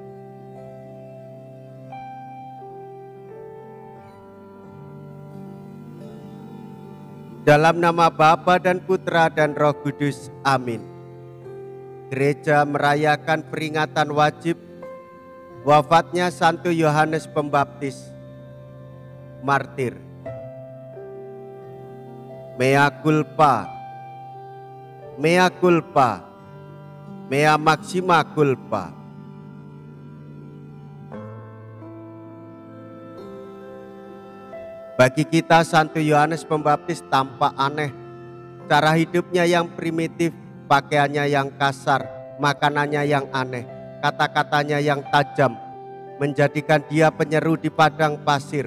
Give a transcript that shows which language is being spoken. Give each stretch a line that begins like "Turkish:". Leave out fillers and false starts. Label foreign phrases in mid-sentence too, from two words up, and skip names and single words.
Indonesian: Dalam nama Bapa dan Putra dan Roh Kudus, amin. Gereja merayakan peringatan wajib wafatnya Santo Yohanes Pembaptis, martir.
Latin: Mea culpa, mea culpa, mea maxima culpa.
Indonesian: Bagi kita, Santo Yohanes Pembaptis tampak aneh. Cara hidupnya yang primitif, pakaiannya yang kasar, makanannya yang aneh, kata-katanya yang tajam, menjadikan dia penyeru di padang pasir.